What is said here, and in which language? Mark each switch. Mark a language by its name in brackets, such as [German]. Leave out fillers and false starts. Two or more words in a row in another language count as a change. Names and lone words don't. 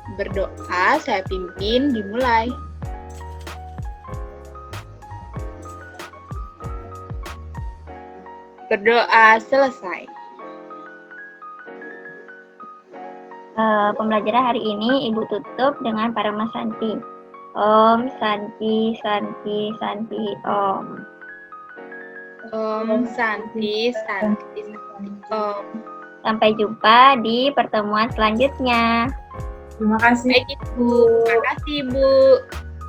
[Indonesian] Berdoa, saya pimpin, dimulai. Berdoa selesai. Pembelajaran hari ini Ibu tutup dengan Parama Santi. [Sanskrit] Om Santi Santi Santi Om. Om Santi Santi Santi Om. [Indonesian] Sampai jumpa di pertemuan selanjutnya. Terima kasih. Baik, Ibu. Terima kasih, Bu.